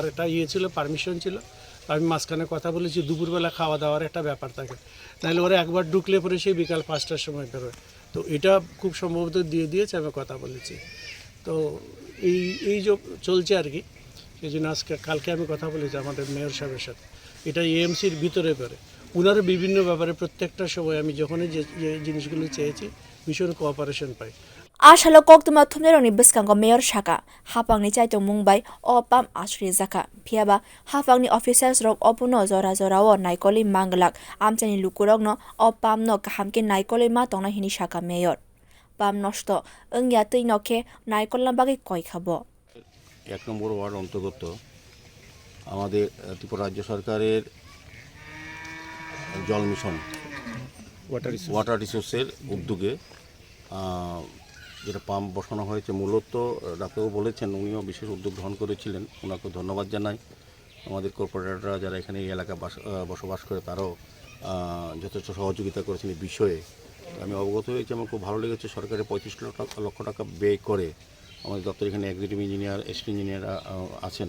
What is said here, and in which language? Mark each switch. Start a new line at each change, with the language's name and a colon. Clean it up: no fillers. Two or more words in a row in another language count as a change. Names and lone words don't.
Bangla: একটা ছিল পারমিশন ছিল আমি মাঝখানে কথা বলেছি দুপুরবেলা খাওয়া দাওয়ার একটা ব্যাপার থাকে তাহলে ওরা একবার ঢুকলে পরে সেই বিকাল 5টার সময় বেরোয় তো এটা খুব সম্ভবত দিয়ে দিয়েছে আমি কথা বলেছি তো এই যে চলছে আর কি সেই জন্য কালকে আমি কথা বলেছি আমাদের মেয়র সাহেবের সাথে এটা এএমসির ভিতরে করে ওনারা বিভিন্ন ব্যাপারে প্রত্যেকটা সময় আমি যখনই যে জিনিসগুলো চেয়েছি ভীষণ কোঅপারেশন পাই
Kok Borok: Ashalo koktuma thumneroni biskango mayor shaka hapangni chaitong mungbai opam asri jaka phiaba hapangni officers rok opuno jora jorao naikoli manglak amchani lukurok no opam no kahamke naikoli ma tongna hini shaka mayor pam nosto engya teinokhe naikolna bagi koi khabo
Bangla: 1 নম্বর ওয়ার্ড অন্তর্গত আমাদের ত্রিপুরা রাজ্য সরকারের জল মিশন
English: water resources
Bangla: উদ্যোগে যেটা পাম্প বসানো হয়েছে মূলত ডাক্তারবাবু বলেছেন উনিও বিশেষ উদ্যোগ গ্রহণ করেছিলেন ওনাকে ধন্যবাদ জানাই আমাদের কর্পোরেটররা যারা এখানে এই এলাকায় বসবাস করে তারাও যথেষ্ট সহযোগিতা করেছেন এই বিষয়ে আমি অবগত হয়েছি আমার খুব ভালো লেগেছে সরকারের 35 লক্ষ টাকা ব্যয় করে আমাদের দপ্তর এখানে
English: executive engineer
Bangla: এসপি ইঞ্জিনিয়ার আছেন